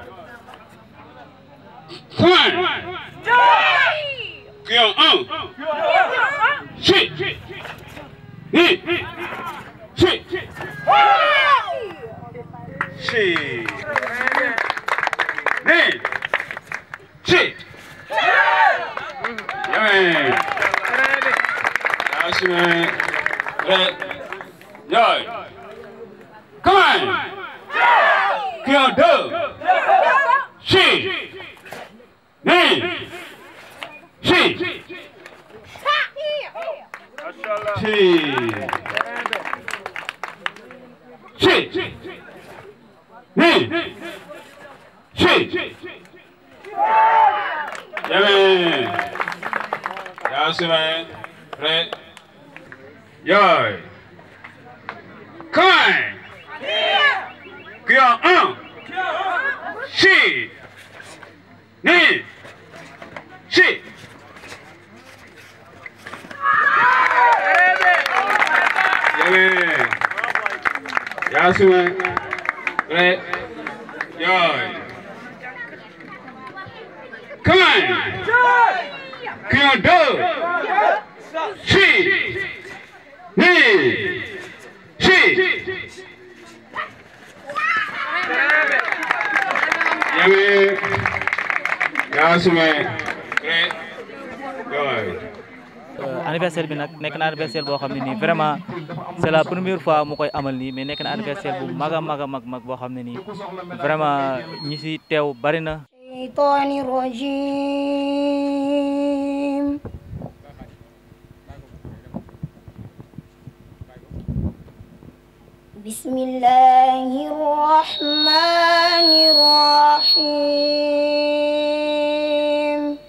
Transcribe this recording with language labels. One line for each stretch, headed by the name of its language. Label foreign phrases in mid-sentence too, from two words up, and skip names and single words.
French: point, qui en un, chi, ni, chi, chi, ni, chi, yoy, assume, prêt, yoy.
English: Come on!
French: Qui en deux? Chi! Ni! Chi! Chi! Chi! Ni! Chi!
English: Yummy! Yasmin!
French: Prêt?
English: Yoy! Come on!
French: Qui en un, chi, ni, chi. Yasmin, prêt, yoy.
English: Come on.
French: Qui en deux, chi, ni, chi.
Wolof: Anniversaire bi nag nekk na anniversaire boo xam ne nii
French: vraiment c'est la première fois
Wolof: mu koy amal nii mais nekk na anniversaire bu mag a mag boo xam ne nii vraiment ñi si teew bari na.
Arabic: الشيطان الرجيم. بسم الله الرحمن الرحيم.